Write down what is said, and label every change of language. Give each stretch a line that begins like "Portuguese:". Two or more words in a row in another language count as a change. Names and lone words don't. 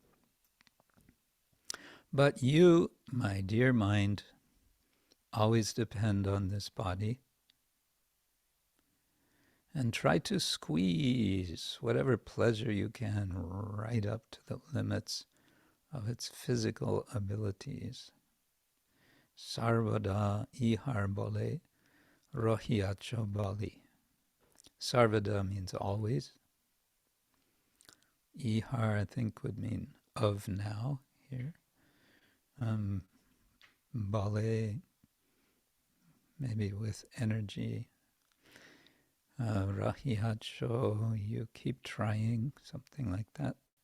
English: But you, my dear mind, always depend on this body and try to squeeze whatever pleasure you can right up to the limits of its physical abilities.
Bangla: সর্বদা, ইহার, বলে, রহিয়াছ, বলি.
English: Sarvada means always. Ihar, I think, would mean of now here. Bale, maybe with energy. Rohiyacho, you keep trying, something like that.